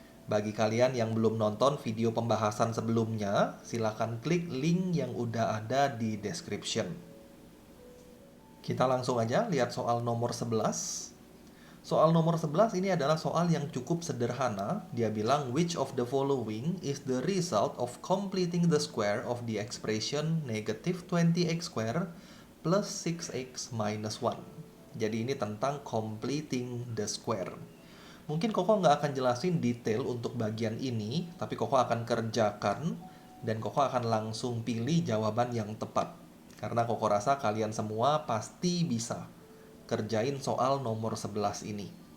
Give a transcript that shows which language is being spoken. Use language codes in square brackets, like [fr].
[id] Bagi kalian yang belum nonton video pembahasan sebelumnya, silakan klik link yang udah ada di description. Kita langsung aja lihat soal nomor 11. Soal nomor 11 ini adalah soal yang cukup sederhana. Dia bilang, [en] which of the following is the result of completing the square of the expression negative 20x square plus 6x minus 1. [id] Jadi ini tentang completing the square. Mungkin Koko nggak akan jelasin detail untuk bagian ini, tapi Koko akan kerjakan dan Koko akan langsung pilih jawaban yang tepat. Karena Koko rasa kalian semua pasti bisa kerjain soal nomor 11 ini.